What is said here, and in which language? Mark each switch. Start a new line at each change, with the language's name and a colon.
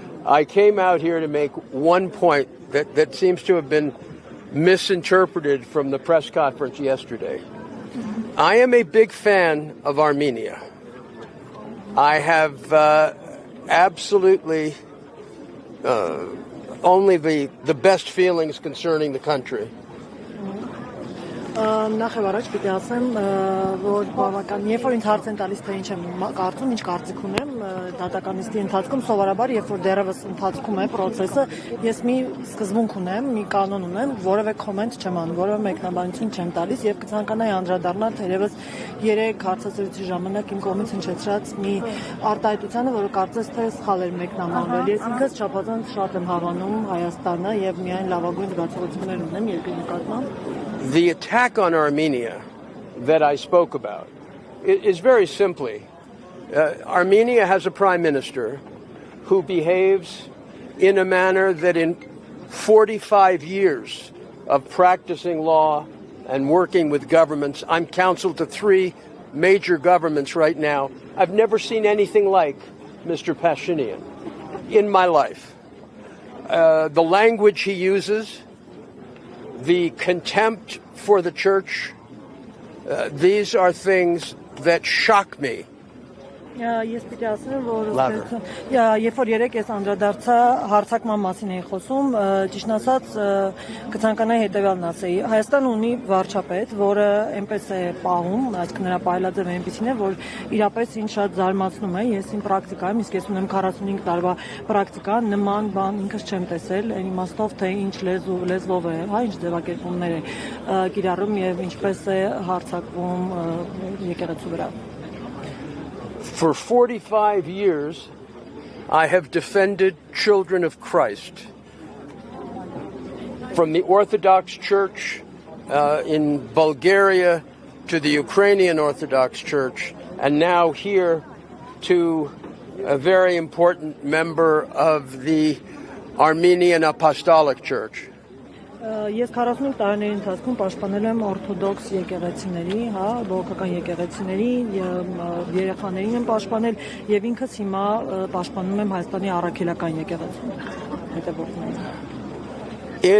English: I came out here to make one point that seems to have been misinterpreted from the press conference yesterday. I am a big fan of Armenia. I have absolutely only the best feelings concerning the country.
Armenian: Նախ եւ առաջ պիտի ասեմ, որ բավական, երբ որ ինձ հարց են տալիս, թե ինչ եմ կարծում, ինչ կարծիք ունեմ, դատականիստի ընթացքում սովորաբար, երբ որ դեռևս ընթացքում է process-ը, ես մի սկզբունք ունեմ, մի կանոն ունեմ, որևէ comment չեմ անում, որևէ մեկնաբանություն չեմ տալիս եւ կցանկանայի անդրադառնալ թերևս 3 հարցազրույցի ժամանակ իմ կողմից հնչեցրած մի արտահայտությանը, որը կարծես թե սխալ էր մեկնաբանվել։ Ես ինքս չափազանց շատ եմ հավանում Հայաստանը եւ միայն լավագույն զգացողություններ ունեմ երկրի նկատմամբ։
English: The attack on Armenia that I spoke about is very simply, Armenia has a prime minister who behaves in a manner that in 45 years of practicing law and working with governments, I'm counsel to 3 major governments right now. I've never seen anything like Mr. Pashinyan in my life. The language he uses, the contempt for the church, these are things that shock me.
Armenian: Ես պիտի ասեմ, որ երբ որ երեք ես անդրադարձա հարցակման մասին էի խոսում, ճիշտ ասած կցանկանայի հետևյալն ասեի. Հայաստանը ունի վարչապետ, որը այնպես է պահում, այսինքն նրա պայելաձևը այնպեսին է, որ իրապես ինձ շատ զարմացնում է, ես իմ պրակտիկայում, իսկ ես ունեմ 45 տարվա պրակտիկա, նման բան ինքս չեմ տեսել, այն իմաստով, թե ինչ լեզվով է, հա, ինչ ձևակերպումներ է կիրառում եւ ինչպես է հարձակվում եկեղեցու վրա։
English: For 45 years, I have defended children of Christ. From the Orthodox Church in Bulgaria to the Ukrainian Orthodox Church, and now here to a very important member of the Armenian Apostolic Church.
Armenian: Ես 45 տարիների ընթացքում պաշտպանել եմ օրթոդոքս եկեղեցիների, հա, բողոքական եկեղեցիների, երեխաներին եմ պաշտպանել եւ ինքս հիմա պաշտպանում եմ Հայաստանի առաքելական եկեղեցին հետևորդներին։